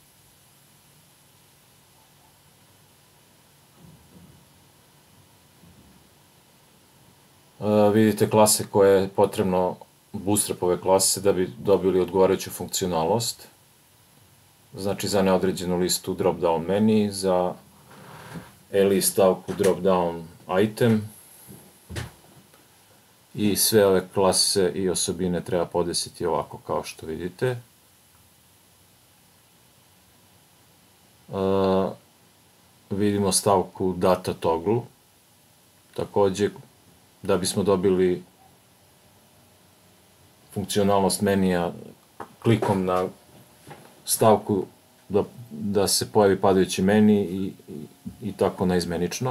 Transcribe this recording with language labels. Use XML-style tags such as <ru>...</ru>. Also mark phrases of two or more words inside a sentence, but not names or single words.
<sr>Vidite klase koje je potrebno bootstrapove klase da bi dobili odgovarajuću funkcionalnost. Znači za neodređenu listu drop-down meni, za li stavku</sr> <en>drop-down item</en> <sr>i sve ove klase i osobine treba podesiti ovako kao što vidite. Vidimo stavku</sr> <en>data toggle,</en> <sr>takođe da bismo dobili funkcionalnost menija klikom na stavku da se pojavi padajući meni i tako naizmenično.</sr>